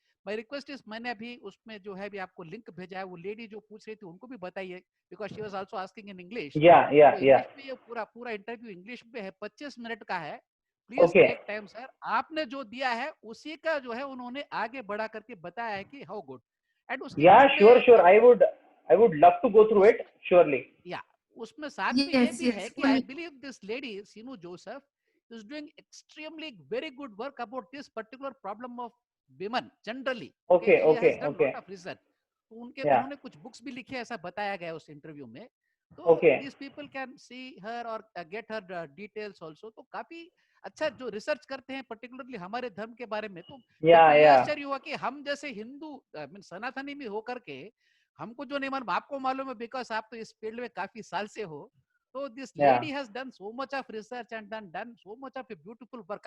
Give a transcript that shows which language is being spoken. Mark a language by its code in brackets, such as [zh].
[en] my request is, [hi] मैंने अभी उसमें जो है भी आपको लिंक भेजा है, वो लेडी जो पूछ रही थी उनको भी बताइए, [en] Because she was also asking in English. [hi] English में ये पूरा इंटरव्यू इंग्लिश में है, 25 मिनट का है। [en] Please take time sir. [hi] आपने जो दिया है उसी का जो है उन्होंने आगे बढ़ा करके बताया है कि [en] how good and [hi] उसके [en] Sure I would love to go through it, surely. Yeah, [hi] उसमें साथ में ये भी है कि [en] I believe this lady Sinu Joseph is doing extremely very good work about this particular problem of women generally. Okay. Lot of research. [hi] तो उन्होंने कुछ बुक्स भी लिखे, ऐसा बताया गया उस इंटरव्यू में। [en] तो these people can see her or get her details also. [hi] तो काफी अच्छा जो रिसर्च करते हैं पर्टिकुलरली हमारे धर्म के बारे में। तो आश्चर्य हुआ कि हम जैसे हिंदू सनातनी में होकर के हमको जो नहीं मालूम आपको मालूम है, बिकॉज आप तो इस फील्ड में काफी साल से हो। [en] तो this lady has done so much of research and done so much of a beautiful work.